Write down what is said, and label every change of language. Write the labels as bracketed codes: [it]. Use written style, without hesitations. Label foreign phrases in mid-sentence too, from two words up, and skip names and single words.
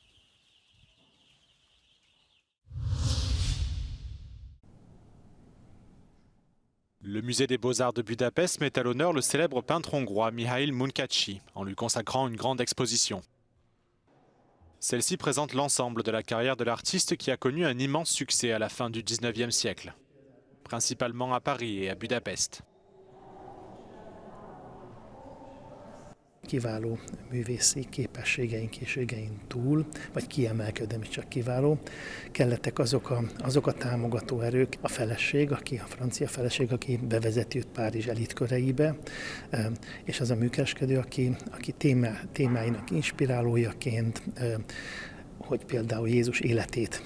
[fr] Le musée des Beaux-Arts de Budapest met à l'honneur le célèbre peintre hongrois Mihály Munkácsy en lui consacrant une grande exposition. Celle-ci présente l'ensemble de la carrière de l'artiste qui a connu un immense succès à la fin du XIXe siècle, principalement à Paris et à Budapest. [hu] Kiváló művészi képességeink, készségein túl, vagy kiemelkedem is csak kiváló, kellettek azok a támogató erők, a feleség, a francia feleség, aki bevezeti őt Párizs elitköreibe, és az a műkereskedő, aki témáinak inspirálójaként, hogy például Jézus életét